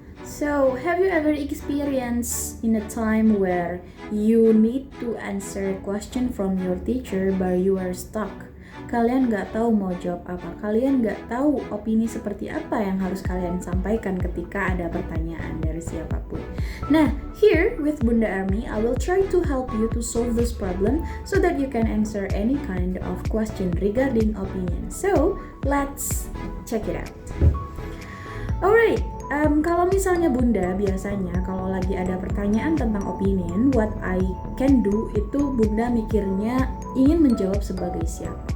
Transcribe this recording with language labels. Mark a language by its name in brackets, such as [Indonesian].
[English] So, have you ever experienced in a time where you need to answer a question from your teacher but you are stuck? [Indonesian] Kalian nggak tahu mau jawab apa. Kalian nggak tahu opini seperti apa yang harus kalian sampaikan ketika ada pertanyaan dari siapapun. [English] Nah, here with Bunda Army, I will try to help you to solve this problem so that you can answer any kind of question regarding opinion. So, let's check it out. [Indonesian] Alright, kalau misalnya Bunda biasanya kalau lagi ada pertanyaan tentang opinion, [English] what I can do [Indonesian] itu Bunda mikirnya ingin menjawab sebagai siapa.